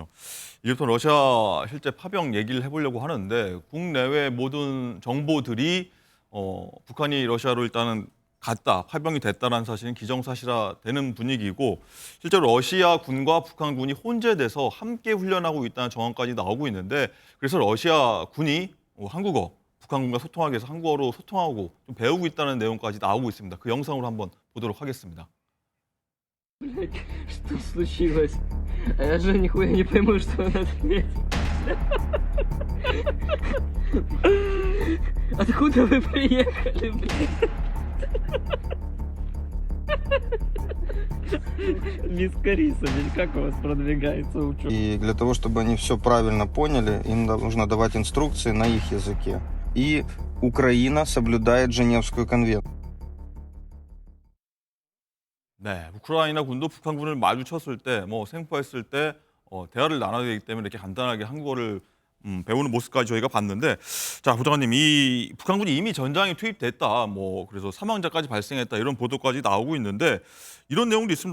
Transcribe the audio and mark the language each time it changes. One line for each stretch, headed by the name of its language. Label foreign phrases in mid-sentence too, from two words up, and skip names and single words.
Korean: 이제부터 러시아 실제 파병 얘기를 해보려고 하는데 국내외 모든 정보들이 북한이 러시아로 일단은 갔다, 파병이 됐다는 사실은 기정사실화되는 분위기고 실제로 러시아 군과 북한 군이 혼재돼서 함께 훈련하고 있다는 정황까지 나오고 있는데 그래서 러시아 군이 한국어, 북한 군과 소통하기 위해서 한국어로 소통하고 좀 배우고 있다는 내용까지 나오고 있습니다. 그 영상으로 한번 보도록 하겠습니다.
Russian: Блядь, что случилось? А я же нихуя не пойму, что он ответит. Откуда вы приехали, блядь? Мисс Карисович, как у вас продвигается учёба? И для того, чтобы они все правильно поняли, им нужно давать инструкции на их языке. И Украина соблюдает Женевскую конвенцию.
Korean: 네, 우크라이나 군도 북한 군을 마주쳤을 때, 생포했을 때 대화를 나눠야 되기 때문에 이렇게 간단하게 한국어를 배우는 모습까지 저희가 봤는데, 자, 부장관님, 이 북한 군이 이미 전장에 투입됐다, 그래서 사망자까지 발생했다 이런 보도까지 나오고 있는데 이런 내용도 있습니다.